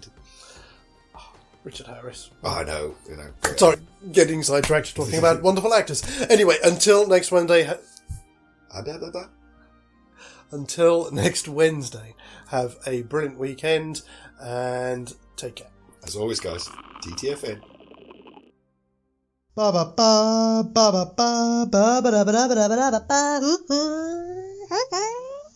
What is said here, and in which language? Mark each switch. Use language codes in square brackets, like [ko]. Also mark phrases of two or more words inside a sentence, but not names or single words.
[en] Richard Harris. Oh, I know, Sorry, getting sidetracked talking about wonderful actors. Anyway, until next Wednesday... Until next Wednesday, have a brilliant weekend, and take care. As always, guys, TTFN. Ba ba ba ba ba ba ba ba ba ba ba ba ba ba.